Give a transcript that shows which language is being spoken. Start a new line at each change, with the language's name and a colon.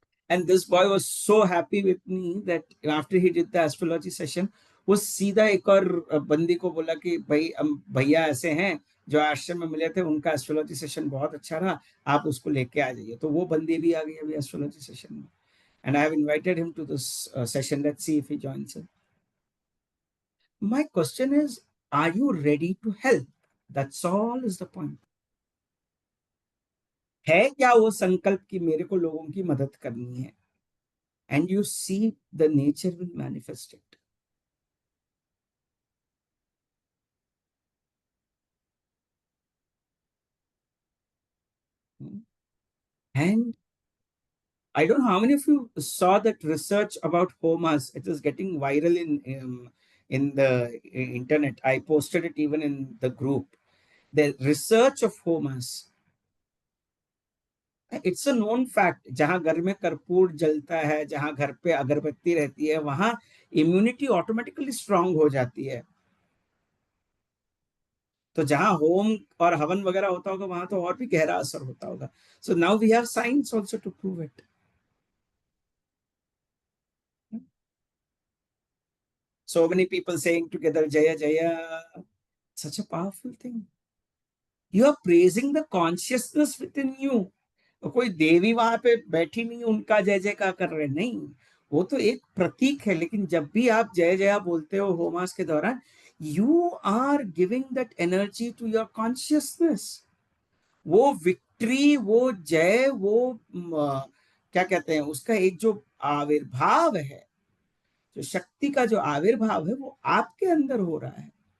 English: And this boy was so happy with me that after he did the astrology session,
Hindi: वो सीधा एक और बंदी को बोला कि भाई हम भैया ऐसे हैं जो आश्रम में मिले थे, उनका एस्ट्रोलॉजी सेशन बहुत अच्छा रहा, आप उसको लेके आ जाइए. तो वो बंदी भी आ गई अभी एस्ट्रोलॉजी सेशन में.
English: And I have invited him to this session. Let's see if he joins it. My question is, are you ready to help? That's all is the point.
Hindi: है क्या वो संकल्प कि मेरे को लोगों की मदद करनी है?
English: And you see the nature will manifest it. And I don't know how many of you saw that research about homas. It is getting viral in the internet. I posted it even in the group. The research of homas. It's a known fact.
Hindi: जहां घर में कर्पूर जलता है, जहां घर पे अगरबत्ती रहती है, वहां इम्यूनिटी ऑटोमेटिकली स्ट्रांग हो जाती है. तो जहां होम और हवन वगैरह होता होगा वहां तो और भी गहरा असर होता होगा.
English: So now we have science also to prove it. So many people saying together Jaya Jaya. Such a powerful thing. You are praising the consciousness within you.
Hindi: तो कोई देवी वहां पे बैठी नहीं उनका जय जयकार कर रहे नहीं. वो तो एक प्रतीक है. लेकिन जब भी आप जय जया बोलते हो होमास के दौरान,
English: You are giving that energy to your consciousness.
Hindi: वो विक्ट्री, वो जय, वो क्या कहते हैं उसका एक जो आविर्भाव है, जो शक्ति का जो आविर्भाव है, वो आपके अंदर हो रहा है.